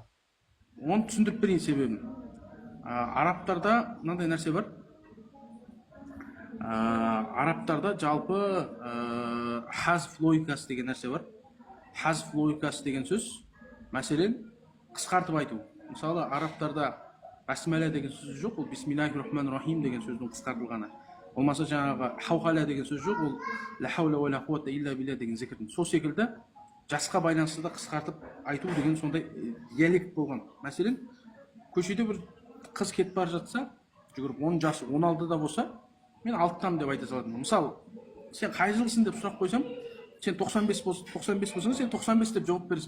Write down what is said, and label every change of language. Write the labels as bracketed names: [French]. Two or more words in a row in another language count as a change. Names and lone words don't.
[Kazakh] Оны түсіндіріп берейін себебін. Арабтарда мынандай нәрсе бар. Арабтарда жалпы хазф логикасы деген нәрсе бар. Хазф логикасы деген сөз, мәселен, қысқартып айту. Мысалы, арабтарда басмәлә деген сөз жоқ, ол [Arabic] بسم الله الرحمن الرحيم [Kazakh] деген сөздің қысқартылғаны. Болмаса жаңағы хауқала деген сөз жоқ, ол [Arabic] لا حول ولا قوة إلا بالله [Kazakh] деген зікірдің. Сол секілді жасқа байланысты да қысқартып айту деген сондай диалект болған. Мәселен, көшеде бір қыз кетіп бара жатса, жүгіріп 10 жасы 16-да болса, мен 6-тамын деп айта салатынмын. Мысалы, сен қай жылсың деп сұрақ қойсам, сен 95 болсаң, сен 95 деп жауап бересің.